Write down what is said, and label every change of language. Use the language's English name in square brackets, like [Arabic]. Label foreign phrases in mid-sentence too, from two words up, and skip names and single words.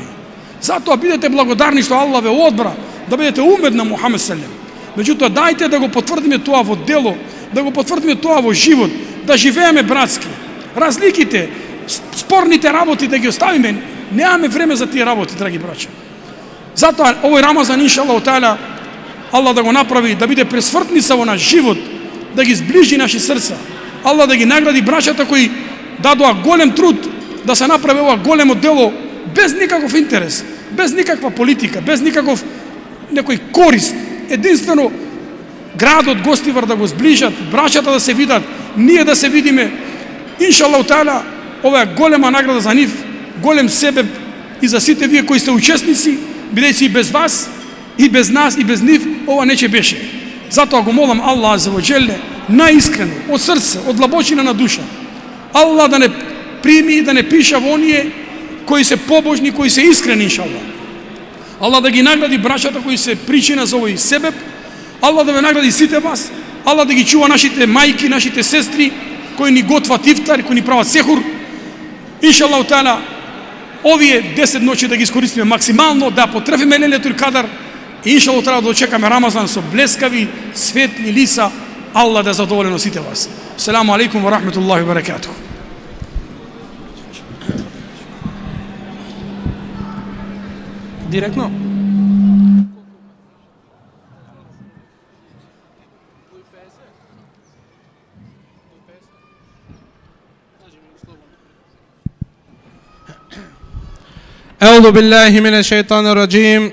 [Macedonian] Затоа бидете благодарни што Аллах ве одбра да бидете умет на Мухамед селем. Меѓутоа, дајте да го потврдиме тоа во дело, да го потврдиме тоа во живот, да живееме братски. Разликите, спорните работи да ги оставиме. Немаме време за тие работи, драги браќа. Затоа овој Рамазан, [Arabic] إن شاء الله تعالى, [Macedonian] Аллах да го направи да биде пресвртница во наш живот, да ги сближи наши срца. Аллах да ги награди браќата кои дадоа голем труд да се направи ова големо дело без никаков интерес, без никаква политика, без никаков некој корист. Единствено градот Гостивар да го сближат, браќата да се видат, ние да се видиме. [Arabic] إن شاء الله تعالى, [Macedonian] ова е голема награда за нив, голем себеб и за сите вие кои сте учесници, бидејќи и без вас, и без нас, и без нив, ова не ќе беше. Затоа го молам Аллах [Arabic] عز وجل, [Macedonian] наискрено, од срце, од длабочина на душа, Аллах да не прими и да не пиша во оние кои се побожни, кои се искрени, иншаллах. Аллах да ги награди браќата кои се причина за овој себеб. Аллах да ве награди сите вас. Аллах да ги чува нашите мајки, нашите сестри кои ни готват ифтар, кои ни прават сехур. [Arabic] إن شاء الله تعالى, [Macedonian] овие 10 ноќи да ги искористиме максимално, да потрефиме [Arabic] ليلة القدر [Macedonian] и [Arabic] إن شاء الله تعالى [Macedonian] да очекаме Рамазан со блескави, светли лица. Аллах да задоволено сите вас. [Arabic] السلام عليكم ورحمة الله وبركاته. [Macedonian] Директно? [Arabic] أعوذ بالله من الشيطان الرجيم.